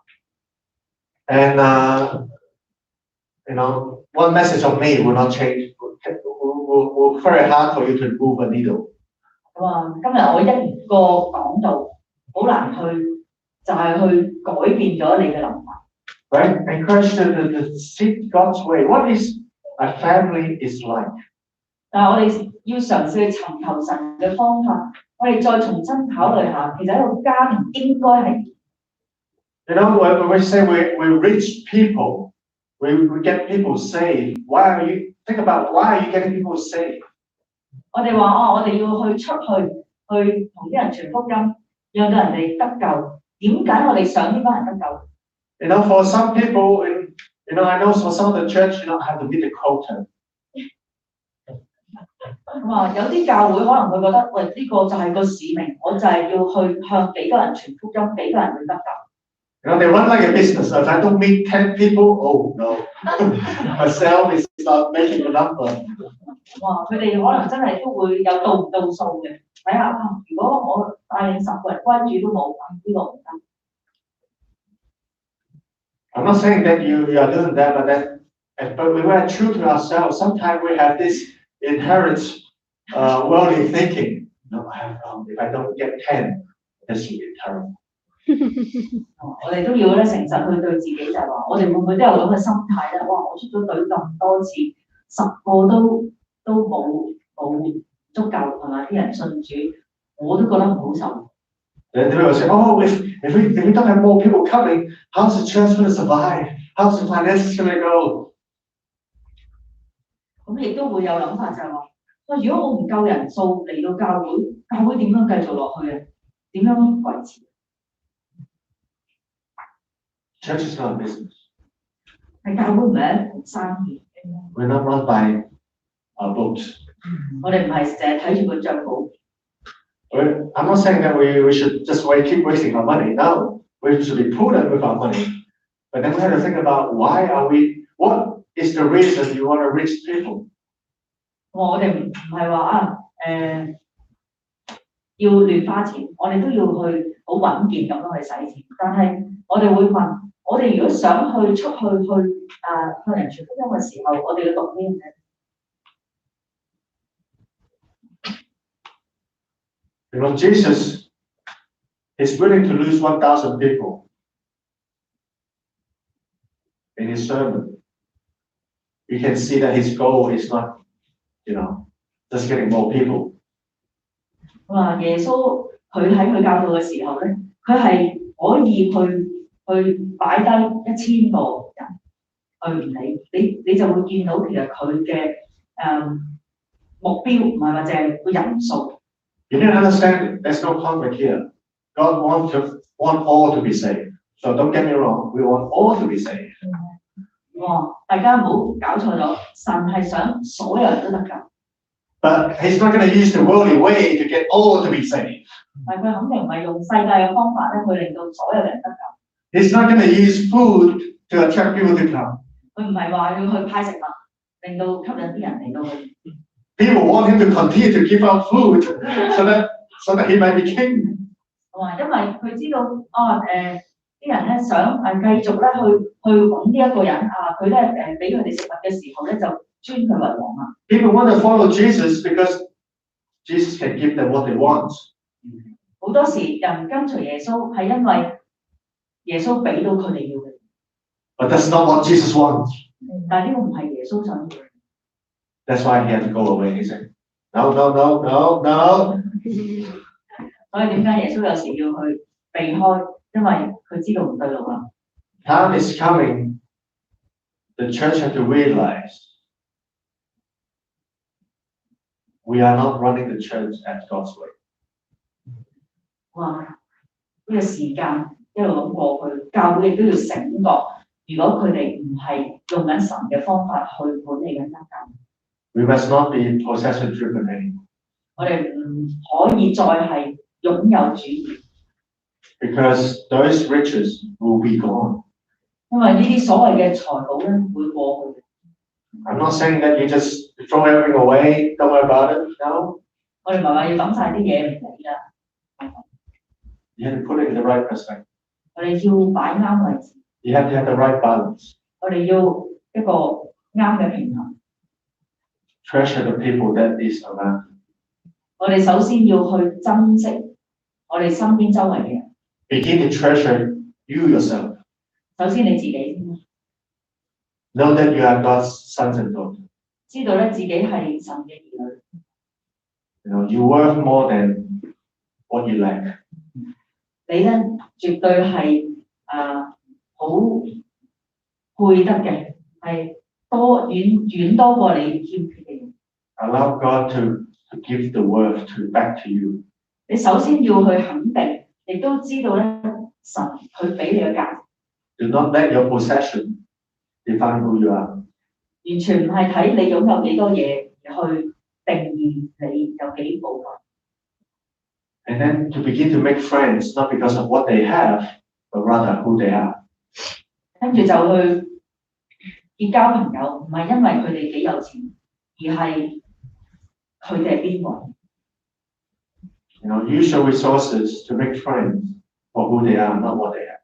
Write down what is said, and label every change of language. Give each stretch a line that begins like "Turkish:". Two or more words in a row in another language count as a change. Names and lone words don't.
English: And one message of me will not change. Will very hard for you to move a needle.
Cantonese: 今日我一個講道，好難去就係去改變咗你嘅諗法。
English: Right? Encourage you to seek God's way. What is a family is like?
Cantonese: 但係我哋要嘗試去尋求神嘅方法，我哋再重新考慮下，其實一個家庭應該係。
English: When we say we reach people, we get people saved. Think about why are you getting people saved?
Cantonese: 我哋話我哋要去出去同啲人傳福音，讓到人哋得救。點解我哋想呢班人得救
English: ？For some people, I know for some of the church, have to meet the quota.
Cantonese: 有啲教會可能會覺得，喂，呢個就係個使命，我就係要去向幾個人傳福音，幾個人去得救。
English: They run like a business. If I don't meet 10 people, oh no, myself is not making the number.
Cantonese: 佢哋可能真係都會有到唔到數嘅。睇下，如果我帶領10個人關主都冇，呢個唔得。
English: I'm not saying that you are doing that, but we were true to ourselves. Sometimes we have this inherent worldly thinking. If I don't get 10, this will be terrible.
Cantonese: 我哋都要咧誠實去對自己，就係話，我哋會唔會都有咁嘅心態咧？哇！我出咗隊咁多次，10個都冇足夠係嘛？啲人信主，我都覺得唔好受。
English: Then they will say, oh, if we don't have more people coming, how's the church going to survive? How's the finances going to go?
Cantonese: 咁亦都會有諗法就係話，如果我唔夠人數嚟到教會，教會點樣繼續落去啊？點樣維持？
English: Church is not a business.
Cantonese: 係教會唔係一盤生意。
English: We're not run by our books.
Cantonese: 我哋唔係淨係睇住個帳簿。
English: I'm not saying that we should just keep wasting our money. No, we should be prudent with our money. But then we have to think about what is the reason you want to reach people?
Cantonese: 我哋唔係話要亂花錢，我哋都要去好穩健咁樣去使錢。但係我哋會問，我哋如果想出去向人傳福音嘅時候，我哋要讀咩嘅？
English: Jesus is willing to lose 1,000 people in his sermon. You can see that his goal is not, just getting more people.
Cantonese: 耶穌佢喺佢教導嘅時候咧，佢係可以去擺低1000個人去唔理，你就會見到其實佢嘅目標，唔係話淨係個人數。
English: You need to understand there's no conflict here. God want all to be saved. So don't get me wrong, we want all to be saved.
Cantonese: 大家唔好搞錯咗，神係想所有人都得救。
English: But He's not going to use the worldly way to get all to be saved.
Cantonese: 但佢肯定唔係用世界嘅方法咧，去令到所有人得救。
English: He's not going to use food to attract people to come.
Cantonese: 佢唔係話要去派食物，令到吸引啲人嚟到去。
English: People want Him to continue to give out food so that He might be king.
Cantonese: 因為佢知道啲人咧想繼續咧去揾呢一個人佢咧俾佢哋食物嘅時候咧就尊佢為王啊。
English: People want to follow Jesus because Jesus can give them what they want.
Cantonese: 好多時人跟隨耶穌係因為耶穌俾到佢哋要嘅。
English: But that's not what Jesus wants.
Cantonese: 但係呢個唔係耶穌想要。
English: That's why He had to go away. He said, "No, no, no, no, no."
Cantonese: 所以點解耶穌有時要去避開？因為佢知道唔對路啦。
English: Time is coming. The church has to realize we are not running the church at God's way.
Cantonese: 呢個時間一路咁過去，教會亦都要醒覺，如果佢哋唔係用緊神嘅方法去管理緊間教。
English: We must not be possession driven anymore.
Cantonese: 我哋唔可以再係擁有主義。
English: Because those riches will be gone.
Cantonese: 因為呢啲所謂嘅財寶咧會過去。
English: I'm not saying that you just throw everything away, don't worry about it. No.
Cantonese: 我哋唔係話要抌晒啲嘢唔理啦。
English: You have to put it in the right perspective.
Cantonese: 我哋要擺啱位置。
English: You have to have the right balance.
Cantonese: 我哋要一個啱嘅平衡。
English: Treasure the people that is around you.
Cantonese: 我哋首先要去珍惜我哋身邊周圍嘅人。
English: Begin to treasure you yourself.
Cantonese: 首先你自己先。
English: Know that you are God's sons and daughters.
Cantonese: 知道咧自己係神嘅兒女。
English: You know, you worth more than what you lack.
Cantonese: 你咧絕對係好配得嘅，係遠多過你欠缺嘅嘢。
English: Allow God to give the worth back to you.
Cantonese: 你首先要去肯定，亦都知道咧神佢俾你嘅價值。
English: Do not let your possession define who you are.
Cantonese: 完全唔係睇你擁有幾多嘢而去定義你有幾寶貴。
English: And then to begin to make friends, not because of what they have, but rather who they are.
Cantonese: 跟住就去結交朋友，唔係因為佢哋幾有錢，而係佢哋係邊個。
English: You know, use your resources to make friends for who they are, not what they have.